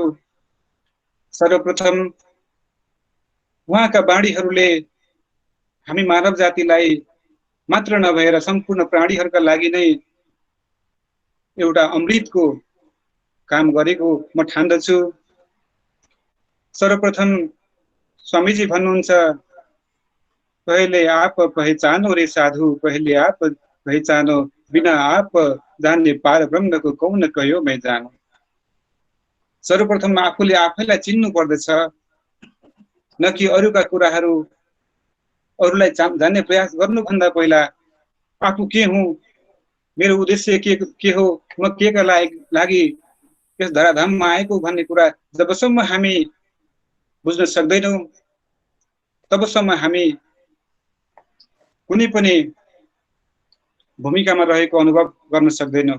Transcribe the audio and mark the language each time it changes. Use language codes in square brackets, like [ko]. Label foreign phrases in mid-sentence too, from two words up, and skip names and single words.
[ne] सर्वप्रथम उहाँका वाणीहरूले हामी मानव जातिलाई मात्र नभएर सम्पूर्ण प्राणीहरूका लागि नै एउटा अमृतको काम गरेको म ठान्दछु। सर्वप्रथम स्वामीजी भन्नुहुन्छ, [hi] पहले आप पहचानो रे साधु, पहले आप पहचानो, बिना आप जान्ने पार ब्रह्म को कौन कह्यो मैं जानु। [ne] सर्वप्रथम आफूले आफैलाई चिन्नु पर्दछ, न कि अरूका कुराहरू अरूलाई जान्ने प्रयास गर्नुभन्दा पहिला आफू के हुँ, मेरो उद्देश्य के हो, म के का लागि यस धराधाममा आएको भन्ने कुरा जबसम्म हामी बुझ्न सक्दैनौँ तबसम्म हामी कुनै पनि भूमिकामा रहेको अनुभव गर्न सक्दैनौँ।